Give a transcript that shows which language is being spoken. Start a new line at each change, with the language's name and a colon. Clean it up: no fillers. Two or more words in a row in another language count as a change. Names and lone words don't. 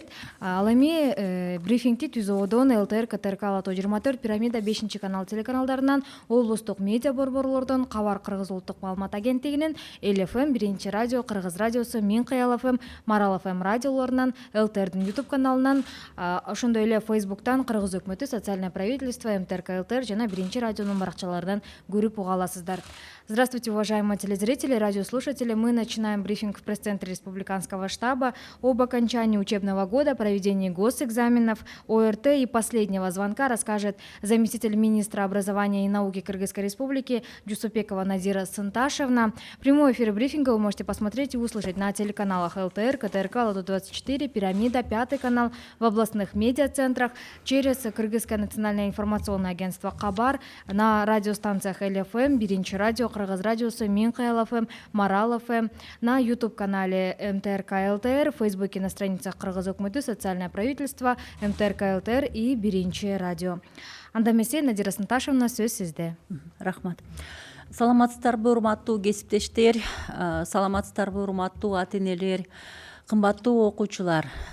Kyrgyz: Ал эми брифингди Түз Ободон, ЛТР, КТРК, Ала-Тоо 24, Пирамида 5 канал телеканалдарынан, облустук медиа борборлордон, Кабар Кыргыз улуттук маалымат агенттигинин, ЛФМ, Биринчи радио, Кыргыз радиосу, Минкаял ФМ, Марал ФМ радиолорунан, ЛТРдин YouTube каналынан, ошондой эле Facebooktан, Кыргыз өкмөтү, Социальное правительство, МТРК ЛТР жана Биринчи радионун баракчаларынан көрүп уга аласыздар.
Russian: Здравствуйте, уважаемые телезрители, радиослушатели. Мы начинаем брифинг в пресс-центре Республиканского штаба об окончании учебного года, проведении госэкзаменов, ОРТ и последнего звонка расскажет заместитель министра образования и науки Кыргызской Республики Жусупбекова Надира Сынташевна. Прямой эфир брифинга вы можете посмотреть и услышать на телеканалах ЛТР, КТРК, Ала-Тоо 24, Пирамида, 5 канал, в областных медиацентрах, через Кыргызское национальное информационное агентство Кабар, на радиостанциях ЛФМ, Биринчи радио, Кыргыз радиосу, Минкаял ФМ, Марал ФМ, на YouTube-канале МТРК ЛТР, в Фейсбуке на страницах Кыргыз өкмөтү, Социальное правительство, МТРК ЛТР и Биринчи радио.
Kyrgyz: Анда эмесе, Надира Сынташевна, сөз сизде. Рахмат. Саламатсыздарбы, урматтуу кесиптештер, саламатсыздарбы, урматтуу ата-энелер, кымбаттуу окуучулар.